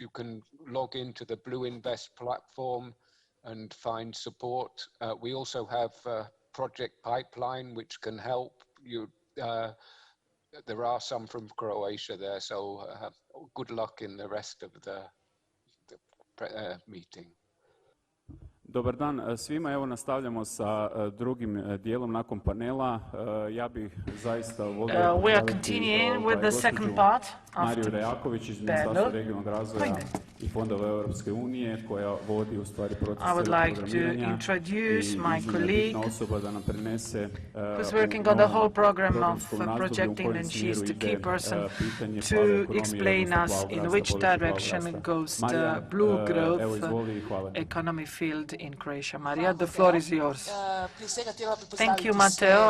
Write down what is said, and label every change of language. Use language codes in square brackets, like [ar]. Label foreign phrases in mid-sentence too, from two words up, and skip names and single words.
[en] You can log into the Blue Invest platform and find support. We also have a project pipeline which can help you. There are some from Croatia there, so good luck in the rest of the meeting. [hr] Dobar dan svima, evo nastavljamo sa drugim dijelom nakon panela. Ja bih zaista volio [en] continuing with the second part [hr] Mariju Rajaković iz Ministarstva regionalnog razvoja i fondova Europske unije, koja vodi u stvari proces programiranja i osoba da nam prenese [en] who's working on the whole program of projecting, and she's the key person to explain us in which direction goes the blue growth economy field in Croatia. Maria, the floor is yours. Thank you, Matteo.